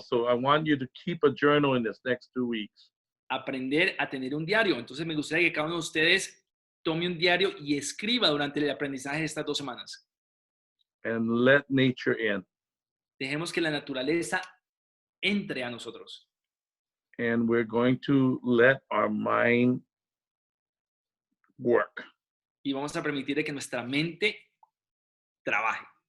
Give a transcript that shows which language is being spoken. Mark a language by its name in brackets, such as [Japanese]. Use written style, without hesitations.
[English] So I want you to keep a journal in this next 2 weeks. [Spanish] Aprender a tener un diario. Entonces me gustaría que cada uno de ustedes tome un diario y escriba durante el aprendizaje de estas 2 semanas. [English] And let nature in. [Spanish] Dejemos que la naturaleza entre a nosotros. [English] And we're going to let our mind work. [Spanish] Y vamos a permitir que nuestra mente trabaje.